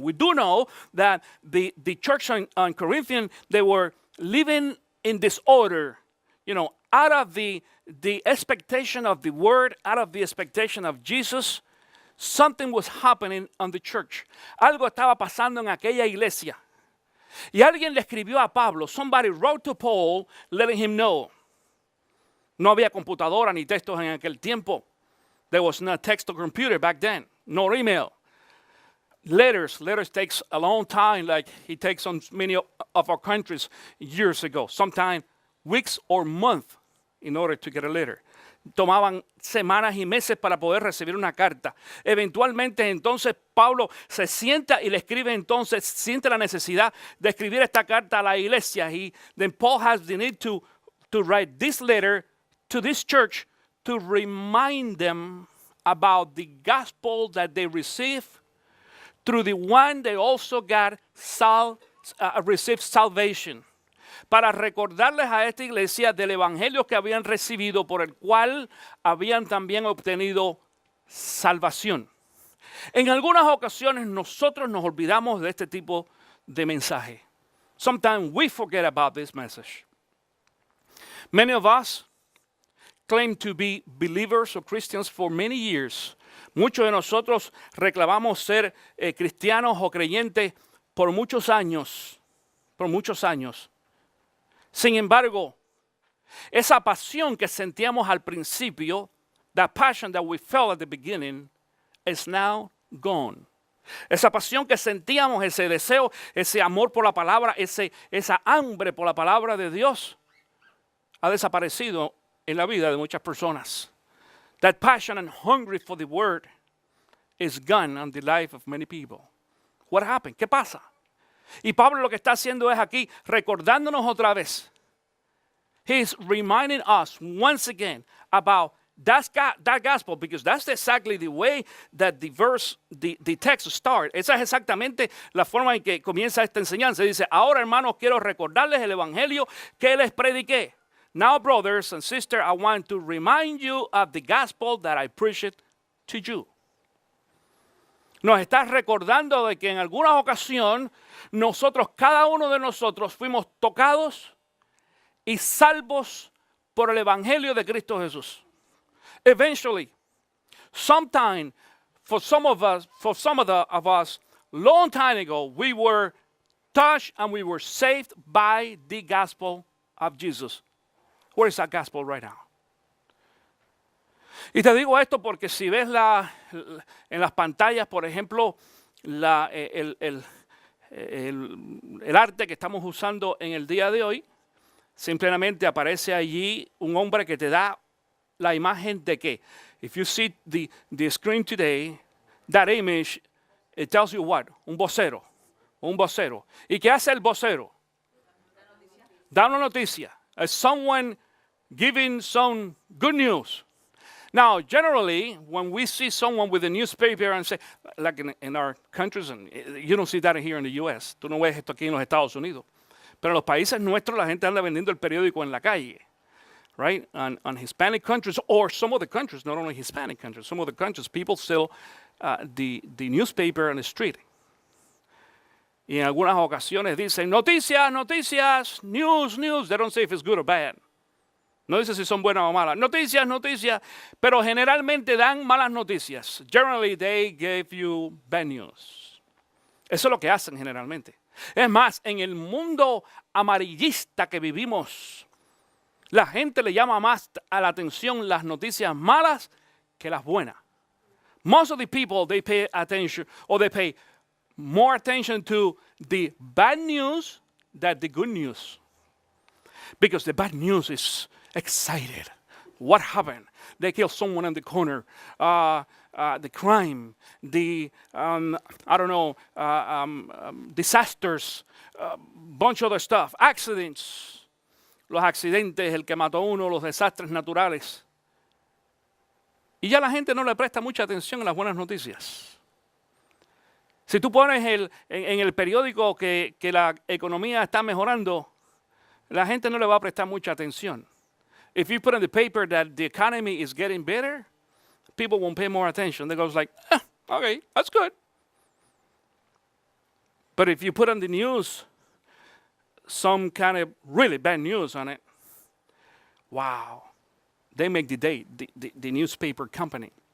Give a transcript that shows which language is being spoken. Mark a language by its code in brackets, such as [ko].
[en] We do know that the church in Corinthians, they were living in disorder, out of the expectation of the word, out of the expectation of Jesus. Something was happening on the church. [es] Algo estaba pasando en aquella iglesia. Y alguien le escribió a Pablo. [en] Somebody wrote to Paul letting him know. [es] No había computadora ni textos en aquel tiempo. [en] There was no text or computer back then. No email. Letters takes a long time, like it takes on many of our countries years ago. Sometimes weeks or months in order to get a letter. [es] Tomaban semanas y meses para poder recibir una carta. Eventualmente entonces Pablo se sienta y le escribe entonces, siente la necesidad de escribir esta carta a la iglesia. [en] Then Paul has the need to write this letter to this church to remind them about the gospel that they received, through the one they also got received salvation. [es] Para recordarles a esta iglesia del evangelio que habían recibido, por el cual habían también obtenido salvación. En algunas ocasiones nosotros nos olvidamos de este tipo de mensaje. [en] Sometimes we forget about this message. Many of us claim to be believers or Christians for many years. [es] Muchos de nosotros reclamamos ser cristianos o creyentes por muchos años. Sin embargo, esa pasión que sentíamos al principio, [en] that passion that we felt at the beginning, is now gone. [es] Esa pasión que sentíamos, ese deseo, ese amor por la palabra, esa hambre por la palabra de Dios, ha desaparecido en la vida de muchas personas. [en] That passion and hunger for the word is gone on the life of many people. What happened? [es] ¿Qué pasa? Y Pablo lo que está haciendo es aquí recordándonos otra vez. [en] He's reminding us once again about that gospel, because that's exactly the way that the text starts. [es] Esa es exactamente la forma en que comienza esta enseñanza. Dice, ahora hermanos quiero recordarles el evangelio que les prediqué. [en] Now brothers and sisters, I want to remind you of the gospel that I preached to you. [es] Nos está recordando de que en alguna ocasión cada uno de nosotros fuimos tocados y salvos por el evangelio de Cristo Jesús. [en] Eventually, sometime, for some of us, long time ago, we were touched and we were saved by the gospel of Jesus. Where is that gospel right now? [es] Y te digo esto porque si ves en las pantallas, por ejemplo, el arte que estamos usando en el día de hoy, simplemente aparece allí un hombre que te da la imagen de que, [en] if you see the screen today, that image, it tells you what? [es] Un vocero. ¿Y qué hace el vocero? Da una noticia. [en] As someone giving some good news. Now, generally, when we see someone with a newspaper and say, like in our countries, and you don't see that here in the U.S., [es] tú no ves esto aquí en los Estados Unidos, pero en los países nuestros la gente anda vendiendo el periódico en la calle, [en] right? On Hispanic countries, or some of the countries, not only Hispanic countries, some of the countries, people sell the newspaper on the street. [es] Y en algunas ocasiones dicen, noticias, noticias, [en] news, news. They don't say if it's good or bad. [es] No dice si son buenas o malas. Noticias, noticias. Pero generalmente dan malas noticias. [en] Generally, they give you bad news. [es] Eso es lo que hacen generalmente. Es más, en el mundo amarillista que vivimos, la gente le llama más a la atención las noticias malas que las buenas. [en] Most of the people, they pay attention, or they pay more attention to the bad news than the good news. Because the bad news is excited. What happened? They killed someone in the corner. The crime, the, I don't know, disasters, bunch of other stuff, accidents. [es] Los accidentes, el que mató a uno, los desastres naturales. Y ya la gente no le presta mucha atención a las buenas noticias. Si tú pones en el periódico que la economía está mejorando, la gente no le va a prestar mucha atención. [en] If you put in the paper that the economy is getting better, people won't pay more attention. They go like, okay, that's good. But if you put on the news some kind of really bad news on it, wow, they make the day, the newspaper company.